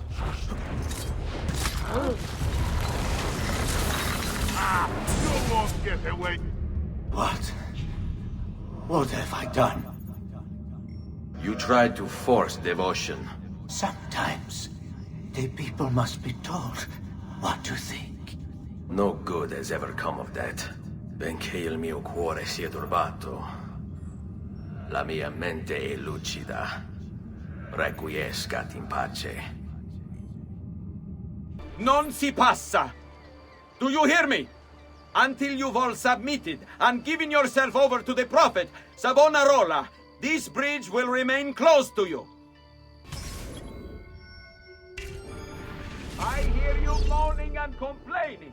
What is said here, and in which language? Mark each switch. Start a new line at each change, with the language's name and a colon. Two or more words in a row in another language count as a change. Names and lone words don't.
English: You won't get away. What have I done? You tried to force devotion. Sometimes the people must be told what to think. No good has ever come of that.
Italian: Benché il mio cuore sia turbato, la mia mente è lucida.
Latin: Requiescat in pace.
Italian: Non si passa!
English: Do you hear me? Until you've all submitted and given yourself over to the Prophet, Savonarola, this bridge will remain closed to you. I hear you moaning and complaining.